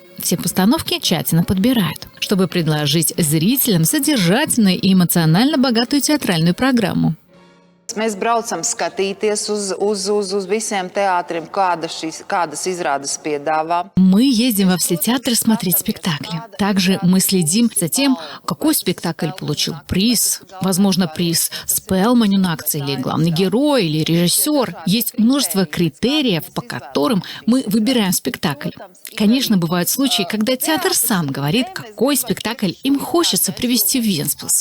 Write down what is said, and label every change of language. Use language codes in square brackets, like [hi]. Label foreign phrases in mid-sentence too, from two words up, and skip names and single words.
[ru] Все постановки тщательно подбирают, чтобы предложить зрителям содержательную и эмоционально богатую театральную программу. [lv] Mēs braucam skatīties uz visiem teātriem, kādas izrādes piedāvā. [ru] Мы ездим во все театры смотреть спектакли. Также мы следим за тем, какой спектакль получил приз. Возможно, приз Спелманюнакции, или главный герой, или режиссер. Есть множество критериев, по которым мы выбираем спектакль. Конечно, бывают случаи, когда театр сам говорит, какой спектакль им хочется привести в Вентспилс.